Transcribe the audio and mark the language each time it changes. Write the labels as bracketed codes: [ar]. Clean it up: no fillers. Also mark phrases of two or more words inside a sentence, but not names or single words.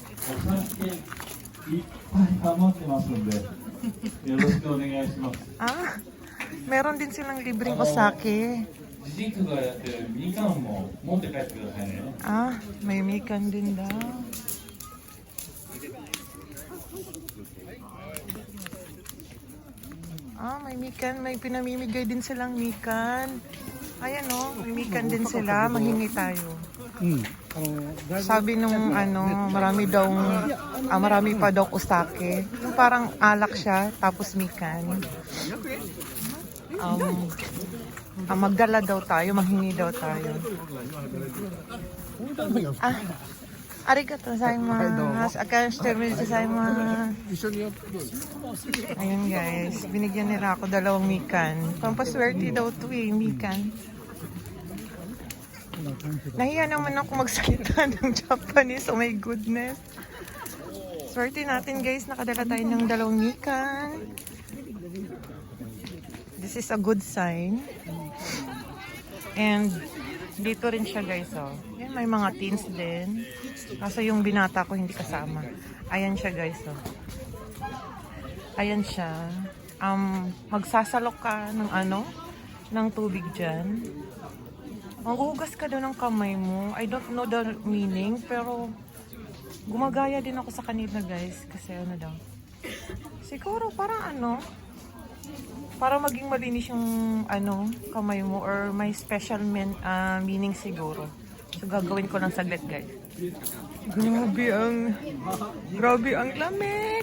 [ja] 酒いっぱい余ってますんで、よろしくお願いします。 [tl] Ah, meron din silang libreng osake. [ja] 自治区がやってるみかんも持って帰ってくださいね。 [tl] Ah, may mikan din daw. Ah, may mikan. May pinamimigay din silang mikan. Ayan o, may mikan din sila. Mahingi tayo. Sabi nung marami pa daw osake. Yung parang alak siya, tapos mikan. Magdala daw tayo, mahingi daw tayo. [ja] Ah, ありがとうございます. Akashitemasu gozaimasu. [tl] Ayun guys, binigyan nila ako 2 mikan. Pampaswerte daw to eh, mikan. Nahiya naman ako magsalita ng Japanese. [en] Oh my goodness. [tl] Swerte natin guys, nakadala tayo ng 2 mikan. [en] This is a good sign. [tl] And dito rin siya guys, oh. Yan, may mga teens din. Kaso yung binata ko hindi kasama. Ayan siya guys, oh. Ayan siya. Magsasalok ka ng tubig dyan. Maghuhugas ka daw ng kamay mo. [en] I don't know the meaning, [tl] pero gumagaya din ako sa kanila guys. Kasi daw. Siguro parang para maging malinis yung kamay mo, or may [en] special meaning [tl] siguro. So gagawin ko lang saglit guys. Grabe ang lamig.